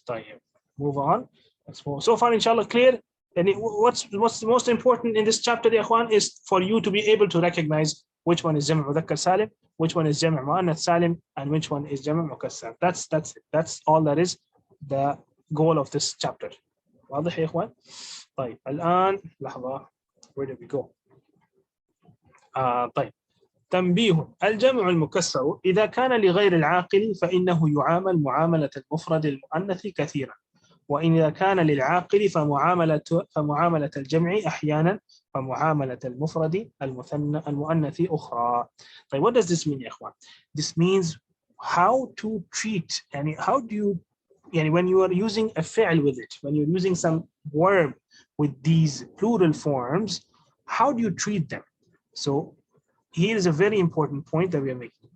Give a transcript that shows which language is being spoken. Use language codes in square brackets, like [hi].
[en] طيب. Move on. Let's move. So far, inshallah, clear. And what's most important in this chapter, ya ikhwan, is for you to be able to recognize which one is Jam' Mudhakkar Salim, which one is Jam' Mu'annath Salim, and which one is Jam' Mukassar. That's it. That's all that is the goal of this chapter. [ar] واضح يا إخوان؟ طيب الآن لحظة. [en] Where did we go? [ar] طيب. تنبيه: الجمع المكسر إذا كان لغير العاقل فإنه يعامل معاملة المفرد المؤنث كثيرا، وإذا كان للعاقل فمعاملة الجمع أحيانا، ومعاملة المفرد المؤنث أخرى. [en] طيب, what does this mean [ar] يا إخوان? [en] This means how to treat, يعني how do you, يعني when you are using a فعل with it, when you're using some verb with these plural forms, how do you treat them? So here is a very important point that we are making.